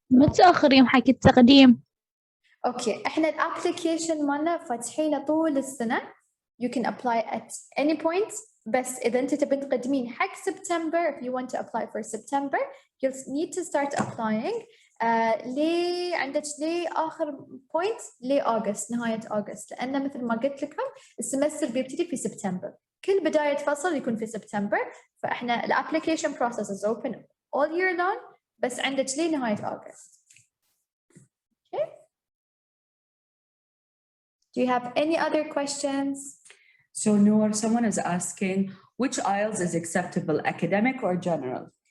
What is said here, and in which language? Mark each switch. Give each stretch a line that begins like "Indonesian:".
Arabic: متأخر يوم حكي التقديم. اوكي احنا الابلكيشن مالنا فاتحينه طول السنه.
English: You can apply at any point.
Arabic: بس إذا أنت تبي تقدمين حق September,
English: if you want to apply for September, you'll need to start applying.
Arabic: ليه عندك ليه آخر point ليه أغسطس نهاية أغسطس لأن مثل ما قلت لكم السمستر بيبتدي في سبتمبر. كل بداية فصل يكون في سبتمبر.
English: فإحنا الapplication process is open all year long.
Arabic: بس عندك ليه نهاية أغسطس. Okay.
English: Do you have any other questions? So Noor, someone is asking, which IELTS is acceptable, academic or general?